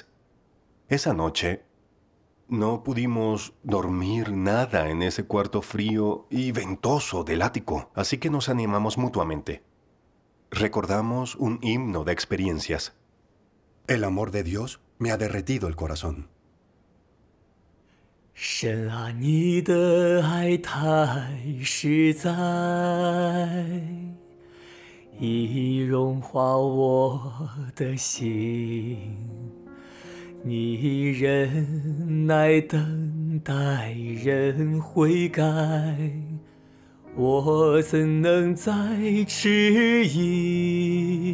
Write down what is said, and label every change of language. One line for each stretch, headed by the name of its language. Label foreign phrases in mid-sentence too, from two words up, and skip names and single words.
Spanish: Esa noche no pudimos dormir nada en ese cuarto frío y ventoso del ático, así que nos animamos mutuamente. Recordamos un himno de experiencias. El amor de Dios me ha derretido el corazón.
Chinese: 神啊，你的爱太实在，已融化我的心。你忍耐等待人悔改，我怎能再迟疑？